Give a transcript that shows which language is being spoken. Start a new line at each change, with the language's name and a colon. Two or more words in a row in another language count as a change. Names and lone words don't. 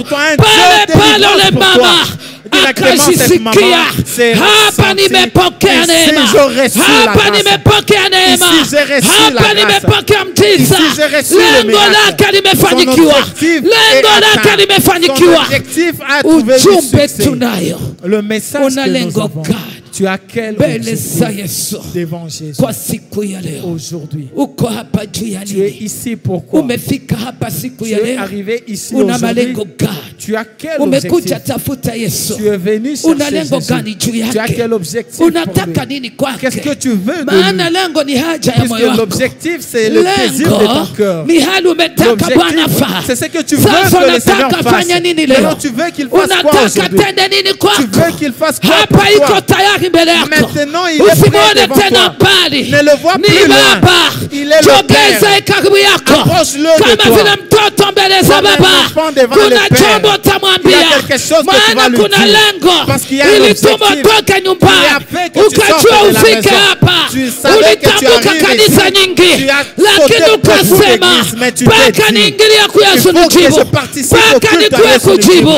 Swahili: Pale pale ule mama akajisikia, hapa nimepokea neema, hapa nimepokea neema, hapa nimepokea mtiza. Lengo lake limefanyikiwa, lengo lake limefanyikiwa. Ujumbe tunayo, una lengo gani?
French: Tu as quel objectif devant Jésus
Swahili: kwa siku ya leo?
French: Aujourd'hui,
Swahili: uko hapa juu ya
French: tu es
Swahili: nini?
French: ici pourquoi?
Swahili: Umefika hapa siku
French: Tu
Swahili: ya
French: es
Swahili: leo,
French: arrivé ici
Swahili: una
French: aujourd'hui.
Swahili: malengo gani?
French: Tu as quel
Swahili: Umekuja
French: objectif?
Swahili: tafuta Yesu,
French: Tu es venu
Swahili: una
French: chercher
Swahili: lengo
French: Jésus.
Swahili: gani juu
French: Tu as
Swahili: yake?
French: quel objectif pour
Swahili: Unataka
French: lui?
Swahili: nini kwake?
French: Qu'est-ce que tu veux de
Swahili: Maana
French: lui?
Swahili: lengo ni haja ya moyo
French: Puisque
Swahili: wako.
French: l'objectif c'est le désir de ton cœur.
Swahili: Ni hali umetaka Bwana fa.
French: C'est ce que tu veux
Swahili: Sasa
French: que le Seigneur
Swahili: unataka
French: fasse.
Swahili: fanya nini
French: Maintenant
Swahili: leo?
French: tu veux qu'il fasse quoi
Swahili: Unataka
French: aujourd'hui?
Swahili: tende nini
French: Tu
Swahili: kwako?
French: veux qu'il fasse quoi pour
Swahili: Hapa iko
French: toi?
Swahili: tayari mbele yako.
French: Maintenant il est prêt
Swahili: Usimwone
French: devant
Swahili: tena toi. mbali.
French: Ne le vois plus
Swahili: Ni
French: loin.
Swahili: baba.
French: Il est le
Swahili: Jogeza
French: Père.
Swahili: karibu yako.
French: Approche-le de
Swahili: Kama
French: toi.
Swahili: vile mtoto mbele kabisa Baba, kuna jambo utamwambia, maana kuna lengo ilituma utoke nyumbani, ukajua ufike hapa, ulitambuka kanisa nyingi, lakini ukasema mpaka niingilia kuyasulujibu, mpaka nikuwe kujibu.